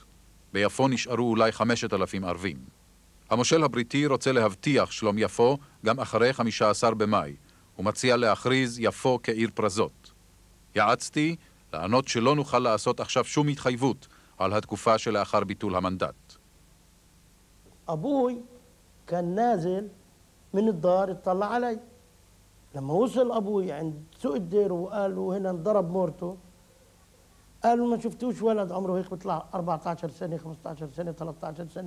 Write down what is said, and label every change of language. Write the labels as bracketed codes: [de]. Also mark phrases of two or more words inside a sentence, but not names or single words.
[he] ביפו נשארו אולי 5,000 ערבים. המושל הבריטי רוצה להבטיח שלום יפו גם אחרי 15 במאי, ומציע להכריז יפו כעיר פרזות. יעצתי לענות שלא נוכל לעשות עכשיו שום התחייבות על התקופה שלאחר ביטול המנדט. [ar] أبوي كان نازل من الدار اطلع علي. لما وصل أبوي عند سوق الدير وقالوا هنا انضرب مورته، قالوا ما شفتوش ولد عمره هيك بيطلع 14 سنة 15 سنة 13 سنة.